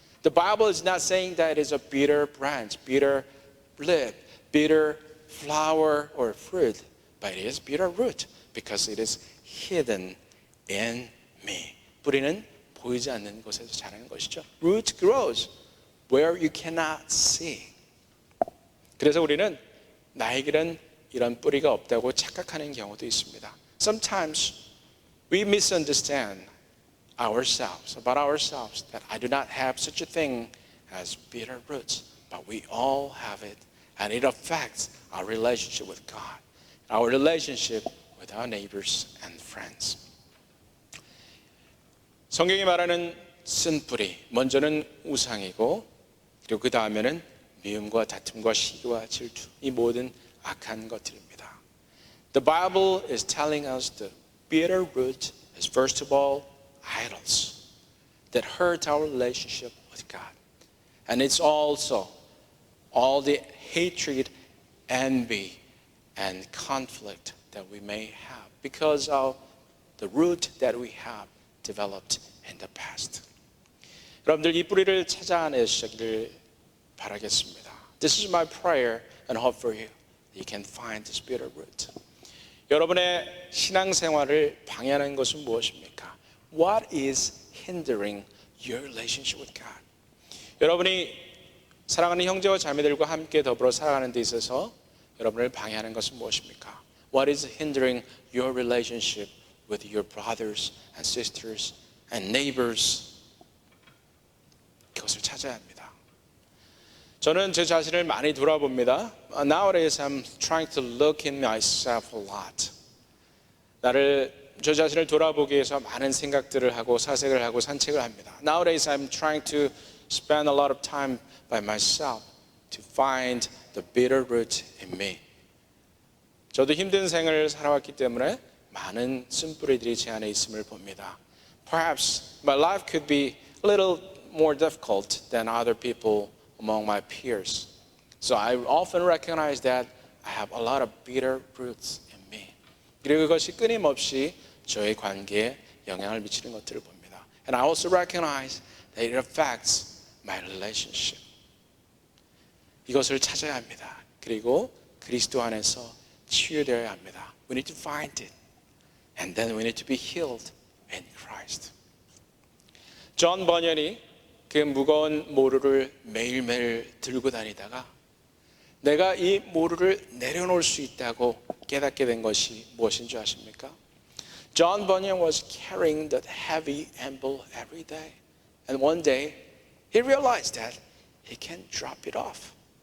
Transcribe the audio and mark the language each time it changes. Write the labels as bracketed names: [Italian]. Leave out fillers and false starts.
[English] The Bible is not saying that it is a bitter branch, bitter leaf, bitter flower or fruit, but it is bitter root because it is hidden in me. [Korean] 뿌리는 보이지 않는 곳에서 자라는 것이죠. [English] Root grows where you cannot see. [Korean] 그래서 우리는 나에게는 이런 뿌리가 없다고 착각하는 경우도 있습니다. [English] Sometimes we misunderstand ourselves, about ourselves, that I do not have such a thing as bitter roots, but we all have it, and it affects our relationship with God, our relationship with our neighbors and friends. [Korean] 성경이 말하는 쓴뿌리, 먼저는 우상이고 그리고 그 다음에는 미움과 다툼과 시기와 질투, 이 모든 악한 것들입니다. [English] The Bible is telling us the bitter root is first of all idols that hurt our relationship with God. And it's also all the hatred, envy, and conflict that we may have because of the root that we have developed in the past. [Korean] 여러분들 이 뿌리를 찾아내시기를 바라겠습니다. [English] This is my prayer and hope for you. You can find this bitter root. [Korean] 여러분의 신앙생활을 방해하는 것은 무엇입니까? [English] What is hindering your relationship with God? [Korean] 여러분이 사랑하는 형제와 자매들과 함께 더불어 살아가는 데 있어서 여러분을 방해하는 것은 무엇입니까? [English] What is hindering your relationship with your brothers and sisters and neighbors? [Korean] 그것을 찾아야 합니다. 저는 제 자신을 많이 돌아봅니다. [English] Nowadays I'm trying to look in myself a lot. [Korean] 저 자신을 돌아보기 위해서 많은 생각들을 하고 사색을 하고 산책을 합니다. [English] Nowadays I'm trying to spend a lot of time by myself to find the bitter root in me. [Korean] 저도 힘든 생을 살아왔기 때문에 많은 쓴뿌리들이 제 안에 있음을 봅니다. [English] Perhaps my life could be a little more difficult than other people among my peers. So I often recognize that I have a lot of bitter roots in me. [Korean] 그리고 그것이 끊임없이 저의 관계에 영향을 미치는 것들을 봅니다. [English] And I also recognize that it affects my relationship. [Korean] 이것을 찾아야 합니다. 그리고 그리스도 안에서 치유되어야 합니다. [English] We need to find it. And then we need to be healed in Christ. [Korean] 존 버년이 그 무거운 모루를 매일매일 들고 다니다가 내가 이 모루를 내려놓을 수 있다고 깨닫게 된 것이 무엇인 줄 아십니까? [English] John Bunyan was carrying that heavy anvil every day. And one day, he realized that he can drop it off.